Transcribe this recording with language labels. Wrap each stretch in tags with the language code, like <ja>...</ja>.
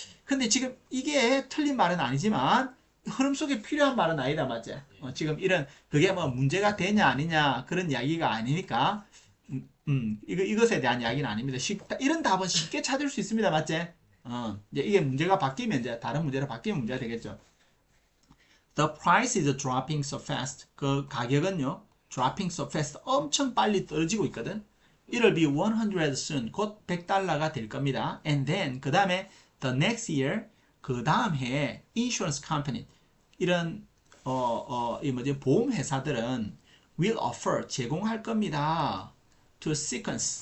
<ko>근데 지금 이게 틀린 말은 아니지만 흐름 속에 필요한 말은 아니다, 맞지? 지금 이런, 그게 뭐 문제가 되냐 아니냐 그런 이야기가 아니니까 이것에 대한 이야기는 아닙니다. 이런 답은 쉽게 찾을 수 있습니다, 맞지? 이제 이게 문제가 바뀌면 이제 다른 문제로 바뀌면 문제가 되겠죠.</ko> <en>The price is dropping so fast.</en> <ko>그 가격은요,</ko> <en>dropping so fast,</en> <ko>엄청 빨리 떨어지고 있거든.</ko> <en>It'll be 100 soon.</en> <ko>곧 $100가 될 겁니다.</ko> <en>And then</en> <ko>그 다음에</ko> <en>the next year,</en> <ko>그 다음 해에</ko> <en>insurance company,</en> <ko>이런 이 뭐지, 보험 회사들은</ko> <en>will offer,</en> <ko>제공할 겁니다.</ko> <en>to sequence.</en>